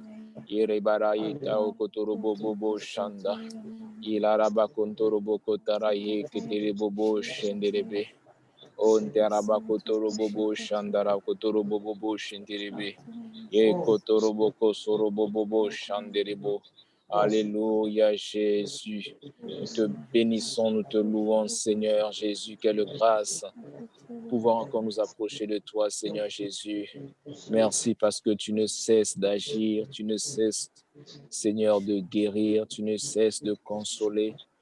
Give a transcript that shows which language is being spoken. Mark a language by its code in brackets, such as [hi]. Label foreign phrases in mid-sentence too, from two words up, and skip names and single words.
[fr] Ye rebara ye tao kotorobo bobo shanda. Ye laraba kontorobo kotara ye ketere bobo shenderebe. On teraba kotorobo bobo shandara kotorobo bobo shenderebe. Ye kotorobo kosorobo bobo shanderebo. Alléluia, Jésus. Nous te bénissons, nous te louons, Seigneur Jésus. Quelle grâce pouvoir encore nous approcher de toi, Seigneur Jésus. Merci parce que tu ne cesses d'agir, tu ne cesses, Seigneur, de guérir, tu ne cesses de consoler.